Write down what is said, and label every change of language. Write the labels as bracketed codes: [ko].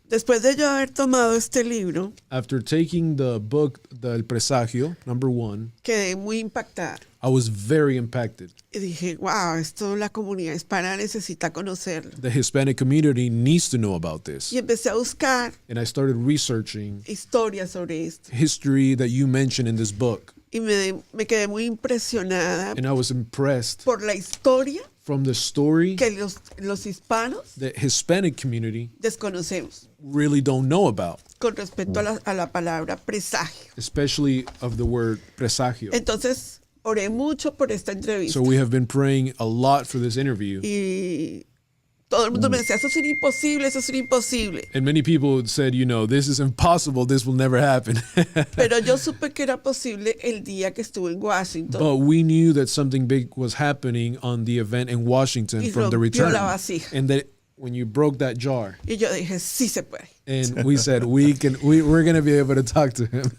[es] Después de yo haber tomado este libro, [en] after taking the book, El Presagio, number 1, [es] quedé muy impactada. [en] I was very impacted. [es] Y dije, wow, esto la comunidad hispana necesita conocerlo. [en] The Hispanic community needs to know about this. [es] Y empecé a buscar [en] And I started researching [es] historias sobre esto. [en] history that you mentioned in this book. [es] y me quedé muy impresionada [en] And I was impressed [es] por la historia [en] from the story [es] que los hispanos [en] that Hispanic community [es] desconocemos [en] really don't know about, [es] con respecto a la palabra presagio. [en] especially of the word presagio. [es] Entonces, oré mucho por esta entrevista. [en] So we have been praying a lot for this interview. [es] Y todo el mundo me decía, eso es imposible, eso es imposible. [en] And many people said, this is impossible, this will never happen. [es] Pero yo supe que era posible el día que estuve en Washington. [en] But we knew that something big was happening on the event in Washington [es] Y [en] from the [es] rompió [en] return. [es] la vasija. [en] And that when you broke that jar, [es] Y yo dije, sí se puede. [en] and we said we're going to be able to talk to him.